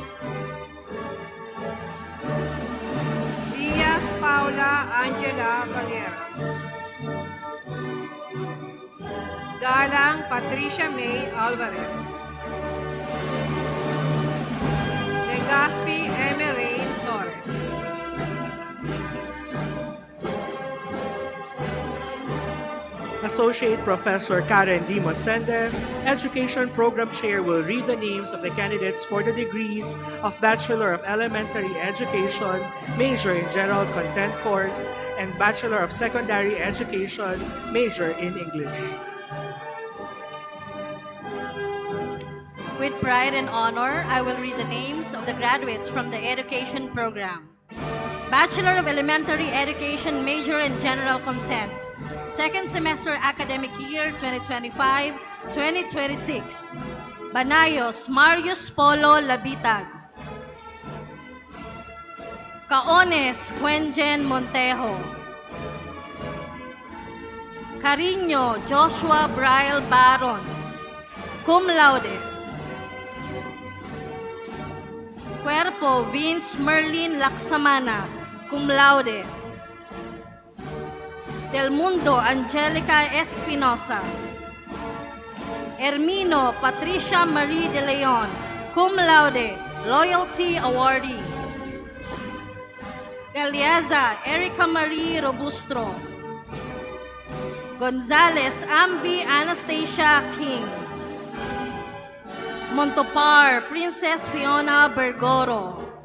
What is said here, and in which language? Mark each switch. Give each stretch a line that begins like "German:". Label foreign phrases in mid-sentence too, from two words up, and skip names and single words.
English: Diaz Paula Angela Valeras. Galang Patricia May Alvarez. Legaspi Emirain Torres. Associate Professor Karen D. Mosende, Education Program Chair, will read the names of the candidates for the degrees of Bachelor of Elementary Education, Major in General Content Course, and Bachelor of Secondary Education, Major in English. With pride and honor, I will read the names of the graduates from the Education Program. Bachelor of Elementary Education, Major in General Content. Second semester academic year 2025-2026. Banayos Marius Polo Labitag. Caones Quenjen Montejo. Cariño Joshua Braille Baron.
Latin: Cum laude.
English: Cuerpo Vince Merlin Laksamana.
Latin: Cum laude.
English: Del Mundo Angelica Espinosa. Hermino Patricia Marie de Leon,
Latin: cum laude,
English: Loyalty Awardee. Galieza Erica Marie Robustro. Gonzales Ambi Anastasia King. Montopar Princess Fiona Bergoro.